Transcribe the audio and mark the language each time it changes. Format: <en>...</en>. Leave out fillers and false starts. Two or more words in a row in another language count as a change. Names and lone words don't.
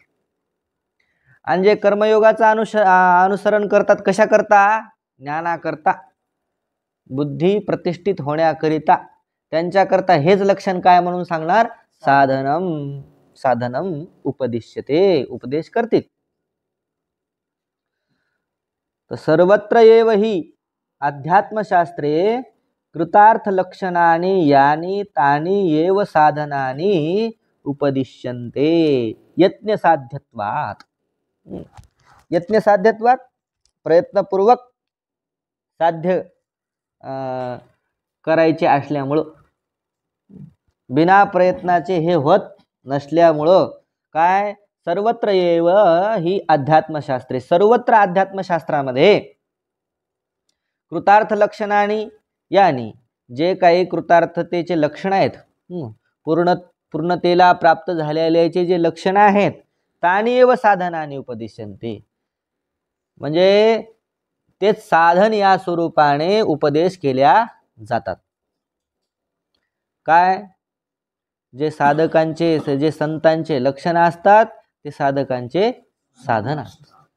<mr>आणि जे कर्मयोगाचं अनुसरण करतात, कशा करता ज्ञानाकरता, बुद्धी प्रतिष्ठित होण्याकरिता, त्यांच्याकरता हेच लक्षण काय म्हणून सांगणार</mr> <sa>साधनम उपदिश्यते,</sa> <mr>उपदेश करतील.</mr> <sa>तर सर्वत्र एव हि अध्यात्मशास्त्रे कृतार्थ लक्षणानि यानी तानी एव साधनानि उपदिश्यन्ते यत्न साध्यत्वात्. यत्न साध्यत्वात्</sa> <mr>प्रयत्नपूर्वक साध्य करायचे असल्यामुळं, बिना प्रयत्नाचे हे होत नसल्यामुळं</mr> <sa>काय सर्वत्र एव ही अध्यात्मशास्त्रे,</sa> <mr>सर्वत्र अध्यात्मशास्त्रामध्ये</mr> <sa>कृतार्थ लक्षणानी यानी,</sa> <mr>जे काही कृतार्थतेचे लक्षण आहेत, पूर्णतेला प्राप्त झालेल्याचे जे लक्षण आहेत,</mr> <sa>तानी एव साधनानी उपदिश्यन्ते,</sa> <mr>म्हणजे तेच साधन या स्वरूपाने उपदेश केल्या जातात. काय जे साधकांचे, जे संतांचे लक्षण असतात ते साधकांचे साधन असतात.</mr>